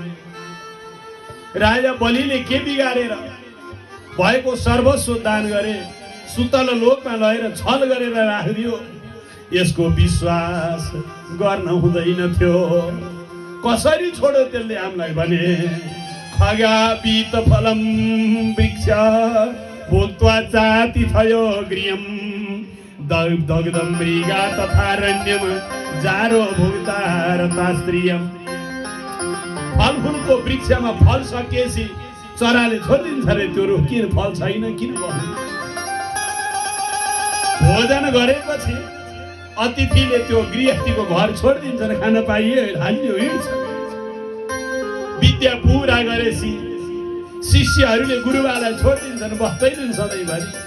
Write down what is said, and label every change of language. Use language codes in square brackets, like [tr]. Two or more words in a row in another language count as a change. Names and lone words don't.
[ne] राजा बलिले के बिगारेर भएको सर्वस्व दान गरे, सुतल लोकमा लगेर छल गरेर राखिदियो। यसको विश्वास गर्न हुँदैन थियो। कसरी छोड्यो त्यसले हामीलाई भने? [sa] खगापीत फलम वृक्ष भूत्वा जाति थयो गृहम दग्धम मृगा तथारण्यम जारो भुक्ता स्त्रियम। [ne] फलफुलको वृक्षमा फल सकिएपछि चराले छोडिदिन्छ रे त्यो रुख। किन फल छैन किन भन्नु? भोजन गरेपछि अतिथिले त्यो गृहस्थीको घर छोडिदिन्छन्, खान पाइयो हाल्यो हिँड्छ। विद्या पुरा गरेपछि शिष्यहरूले गुरुबालाई छोडिदिन्छन्, बस्दैनन् सधैँभरि।